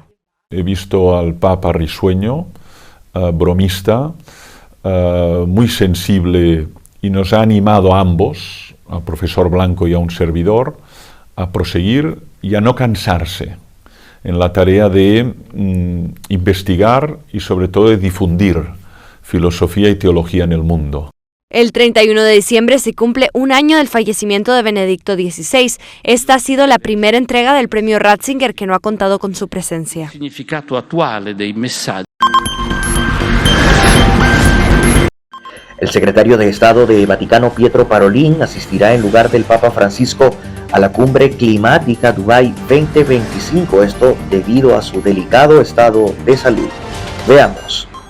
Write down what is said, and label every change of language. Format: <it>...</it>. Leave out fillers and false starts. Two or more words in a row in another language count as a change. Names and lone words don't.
<es>He visto al Papa risueño, bromista, muy sensible, y nos ha animado a ambos, al profesor Blanco y a un servidor, a proseguir y a no cansarse en la tarea de investigar y sobre todo de difundir filosofía y teología en el mundo. El 31 de diciembre se cumple un año del fallecimiento de Benedicto XVI. Esta ha sido la primera entrega del premio Ratzinger que no ha contado con su presencia.</es> <it>Significato attuale dei messaggi.</it> <es>El secretario de Estado de Vaticano, Pietro Parolin, asistirá en lugar del Papa Francisco a la cumbre climática Dubái 2025, esto debido a su delicado estado de salud. Veamos.</es>